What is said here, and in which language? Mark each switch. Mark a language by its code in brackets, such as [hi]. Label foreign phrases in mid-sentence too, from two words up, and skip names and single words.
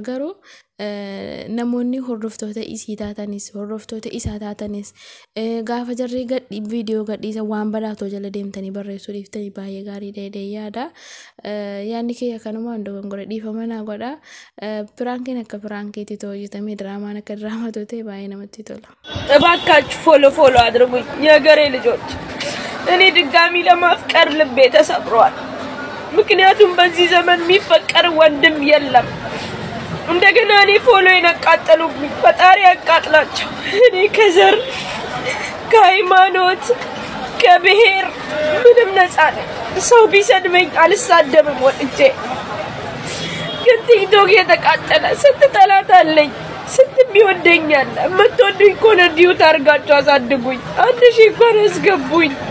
[om] Garuu namoonni hordoftoota isii taatanis hordoftoota isaa taatanis gaafa jarri viidiyoo gadhiisa waan badhaatoo jala deemtanii barreessuu dhiiftanii baay'ee gaarii dheedee yaada. Yaadni kiyya kanumaan dogongora dhiifama naa godha. Piraankiin akka piraankiitti hojjetamee diraamaan akka diraamaa ta'e baay'ee namatti tola. [am] እባካችሁ ፎሎ አድርጉኝ የሀገሬ ልጆች። እኔ ድጋሚ ለማፍቀር ልቤ ተሰብሯል። ምክንያቱም በዚህ ዘመን የሚፈቀር ወንድም የለም። እንደገና እኔ ፎሎ የነቃጠሉብኝ ፈጣሪ ያቃጥላቸው። እኔ ከዘር ከሃይማኖት ከብሔር ምንም ነፃ ነኝ። ሰው ቢሰድበኝ አልሳደብም ወጥቼ። ግን ቲክቶክ የተቃጠለ ስንት ጠላት አለኝ። ስንት ቢወደኛል። የምትወዱኝ ከሆነ ዲዩት አድርጋችሁ አሳድጉኝ። 1000 እንኳን አስገቡኝ።